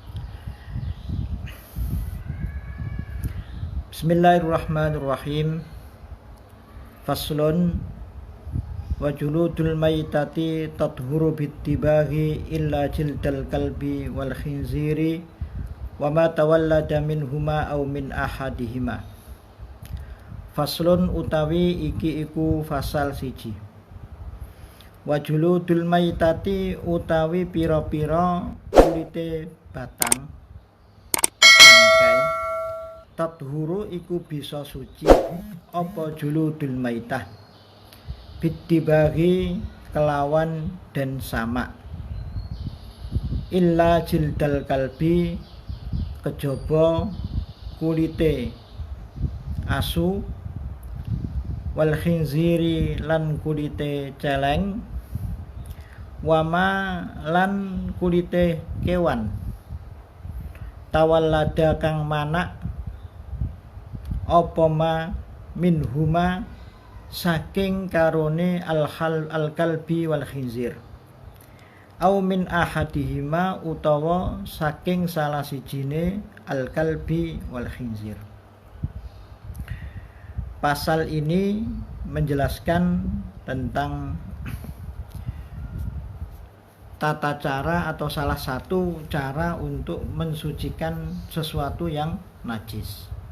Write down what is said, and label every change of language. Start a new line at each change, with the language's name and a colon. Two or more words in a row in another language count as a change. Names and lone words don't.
Arabic: بسم الله الرحمن الرحيم. فصل. وجلود الميتة تطهر بالدباغ إلا جلد الكلب والخنزير وما تولد منهما أو من أحدهما.
Javanese: Faslun utawi iki iku fasal siji.
Arabic: وجلود الميتة
Javanese: utawi pira-pira kulite batang bangkai tathuru iku bisa suci apa
Arabic: جلود الميتة بالدباغ
Javanese: kelawan
Indonesian: dan sama
Arabic: إلا جلد الكلب
Javanese: kejaba kulite asu
Arabic: والخنزير
Javanese: lan kulite celeng wama lan kulite kewan tawallada kang manak apa
Arabic: ما منهما
Javanese: saking karone
Arabic: الكلب والخنزير أو من أحدهما
Javanese: utawa saking salah sijine
Arabic: الكلب والخنزير.
Indonesian: Pasal ini menjelaskan tentang tata cara atau salah satu cara untuk mensucikan sesuatu yang najis.